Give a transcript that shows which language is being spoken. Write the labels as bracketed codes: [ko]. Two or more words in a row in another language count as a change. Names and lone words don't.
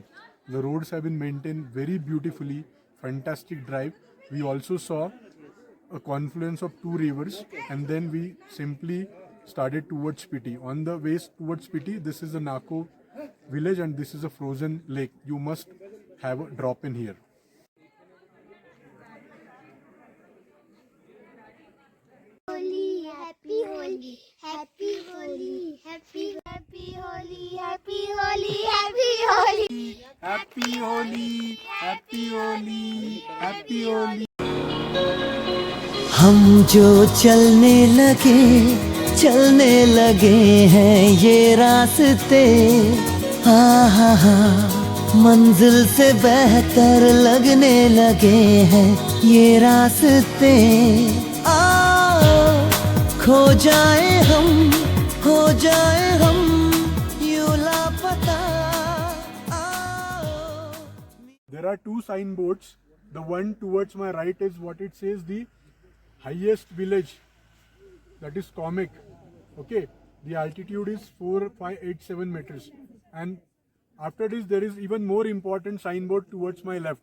[en] The roads have been maintained very beautifully, fantastic drive. We also saw a confluence of two rivers, and then we simply started towards Spiti. On the way towards Spiti, this is the Nako village and this is a frozen lake. You must have a drop in here. Holi, happy Holi, happy Holi, happy Holi, happy Holi, happy Holi. Happy Holi, Happy Holi, Happy Holi. [hi] हम जो चलने लगे हैं ये रास्ते, हा मंजिल से बेहतर लगने लगे हैं ये रास्ते। आओ खो जाए हम, हो जाए हम यूं लापता। [en] There are two signboards. The one towards my right is what it says, the highest village, that is comic. Okay, the altitude is 4587 meters, and after this there is even more important signboard towards my left.